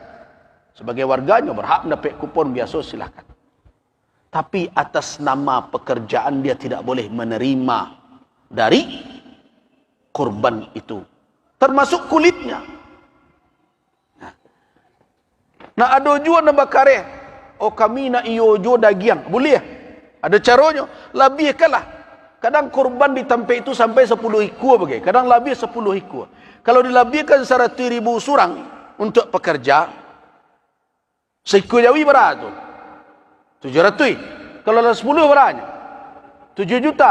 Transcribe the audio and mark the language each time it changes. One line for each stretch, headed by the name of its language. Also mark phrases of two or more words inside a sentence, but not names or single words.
Indonesian: Sebagai warganya berhak mendapat kupon biasa, silakan. Tapi atas nama pekerjaan dia tidak boleh menerima dari korban itu. Termasuk kulitnya. Nah ada juga
Minangkabau: nak bakare. Oh kami nak iyo jo dagiang.
Indonesian: Boleh. Ada caranya. Lebihkanlah. Kadang korban ditampai itu sampai 10 ekor bagai. Kadang lebih 10 ekor. Kalau dilebihkan 100.000 surang untuk pekerja, seekor jawi berapa tu? 700. Kalau ada 10 berapa? 7 juta.